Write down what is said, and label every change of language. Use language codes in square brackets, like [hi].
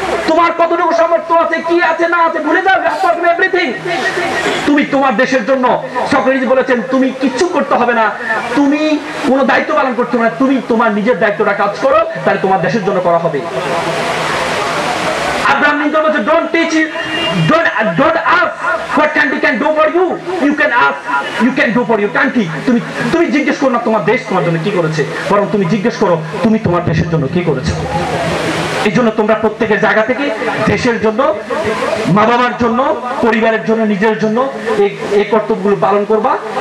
[bn] তোমার কতটুকু সামর্থ্য আছে, কি আছে না আছে ভুলে যাও, এভরিথিং। তুমি তোমার দেশের জন্য, সক্রেটিস বলেছেন, তুমি কিচ্ছু করতে হবে না, তুমি কোনো দায়িত্ব পালন করতে হবে না, তুমি তোমার নিজের দায়িত্বটা কাজ করো, তাহলে তোমার দেশের জন্য করা হবে। আব্রাহাম লিঙ্কন বলেছে, [en] don't teach it, don't ask what country can do for you, you can ask, you can do for your country. [bn] তুমি জিজ্ঞেস করো না তোমার দেশ তোমার জন্য কি করেছে, বরং তুমি জিজ্ঞেস করো তুমি তোমার দেশের জন্য কি করেছো। এই জন্য তোমরা প্রত্যেকের জায়গা থেকে দেশের জন্য, মা বাবার জন্য, পরিবারের জন্য, নিজের জন্য এই কর্তব্যগুলো পালন করবা।